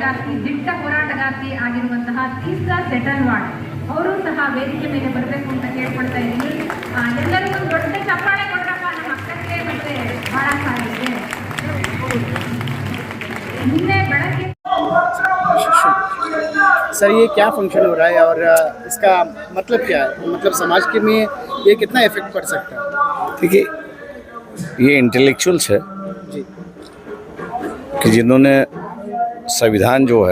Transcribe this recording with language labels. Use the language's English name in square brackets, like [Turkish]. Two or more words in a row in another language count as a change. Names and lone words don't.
[Kannada] ಅತಿ ದಿಟ್ಟ ಹೋರಾಟಗಾರ್ತಿ ಆಗಿರುವಂತಹ ತೀಸ್ತಾ ಸೆಟಲ್ವಾಡ್ ಅವರು ಸಹ ವೇದಿಕೆ ಮೇಲೆ ಬರಬೇಕು ಅಂತ ಕೇಳ್ಕೊಳ್ತಾ ಇದ್ದೀನಿ. ಎಲ್ಲರೂ ಒಂದು ದೊಡ್ಡ ಚಪ್ಪಾಳೆ ಕೊಡ್ರಪ್ಪ ನಮ್ಮ ಅಕ್ಕಕ್ಕೆ ಮತ್ತೆ ಬಹಳ ಸಾರಿಗೆ ನಿನ್ನೆ ಬೆಳಗ್ಗೆ. [Hindi] सर ये क्या फंक्शन हो रहा है और इसका मतलब क्या है, मतलब समाज के में ये कितना इफेक्ट पड़ सकता है? देखिए, ये इंटेलेक्चुअल्स है जी कि जिन्होंने संविधान जो है